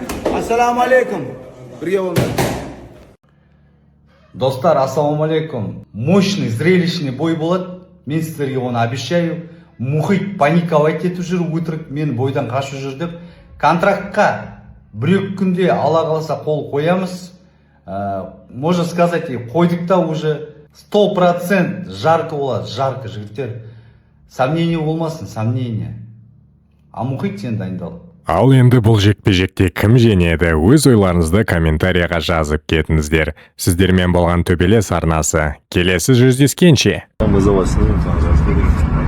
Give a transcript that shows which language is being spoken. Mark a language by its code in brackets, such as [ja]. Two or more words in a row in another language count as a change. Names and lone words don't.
[kk] Ассаламу алейкум. Бірге болыңдар. Достар, ассалаумалейкум. [ru] Мощный, зрелищный [kk] бой болады. Мен сіздерге оны обещаю. Мұхит паниковать етіп жүр, өтірік мен бойдан қашып жүр деп. Контрактқа 1-2 күнде ала қалса қол қоямыз. [ru] Можно сказать, [kk] қойдық та уже 100% жарко болады, жарко жігіттер. Сомнение болмасын, сомнение. А Мұхит сен дайындал. Ал енді бұл жекпе-жекте кім жеңеді, өз ойларыңызды комментарияға жазып кетіңіздер. Сіздермен болған төбелес арнасы. Келесі жүздескенше. [ru] Мы за вас снимем, там,